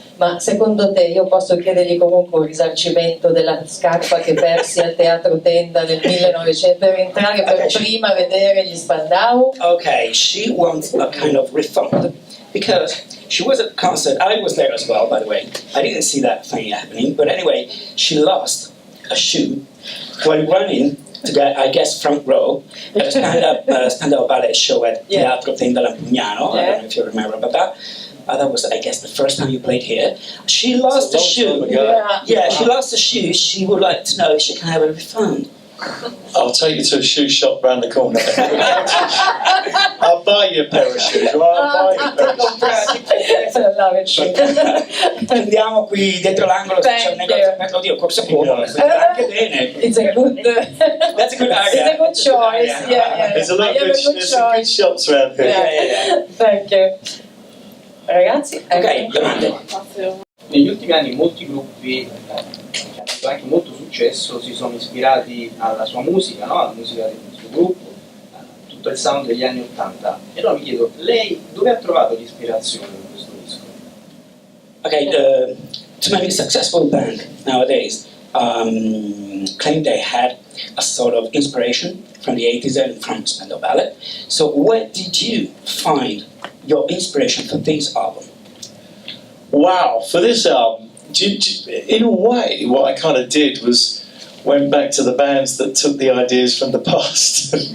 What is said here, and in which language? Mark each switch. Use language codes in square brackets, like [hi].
[it] Ma secondo te io posso chiedergli comunque un risarcimento della scarpa che persi al Teatro Tenda nel 1900 per entrare per prima vedere gli Spandau? [en] Okay, she wants a kind of refund because she was at the concert. I was there as well, by the way. I didn't see that thing happening, but anyway, she lost a shoe while running to get, I guess, front row at a Spandau Ballet show at Teatro Tenda Lampugnano. I don't know if you remember about that. That was, I guess, the first time you played here. She lost a shoe. Yeah, she lost a shoe. She would like to know if she can have a refund. I'll take you to a shoe shop round the corner. I'll buy you a pair of shoes. I'll buy you a pair of shoes. [it] Andiamo qui dietro l'angolo, c'è un negozio. Oddio, Corso Como, anche bene. [en] It's a good. That's a good area. It's a good choice. Yeah. There's a lot of good shops around here. Yeah. Thank you. [it] Ragazzi, ok, domande. Negli ultimi anni molti gruppi che hanno avuto anche molto successo si sono ispirati alla sua musica, no? Alla musica del suo gruppo, tutto il sound degli anni 80. E allora mi chiedo, lei dove ha trovato l'ispirazione per questo disco? [en] Okay, too many successful bands nowadays claim they had a sort of inspiration from the 80s and from Spandau Ballet. So where did you find your inspiration for this album? Wow, for this album, in a way, what I kind of did was went back to the bands that took the ideas from the past.